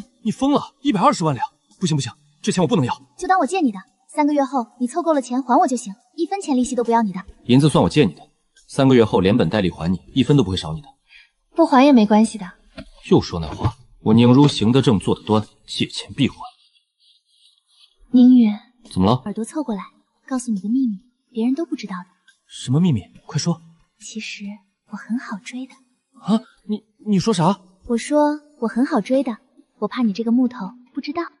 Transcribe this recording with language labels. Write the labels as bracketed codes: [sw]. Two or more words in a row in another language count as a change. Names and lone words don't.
[zh] 你瘋了？120萬兩？不行不行，這錢我不能要。就當我借你的，3個月後你湊夠了錢還我就行，1分錢利息都不要你的。銀子算我借你的，3個月後連本帶利還你，1分都不會少你的。不還也沒關係的。又說那話，我宁如行得正，坐得端，借錢必還。宁宇，怎么了？耳朵凑过来，告诉你个秘密，别人都不知道的。什么秘密？快说。其实我很好追的。啊，你说啥？我说我很好追的，我怕你这个木头不知道。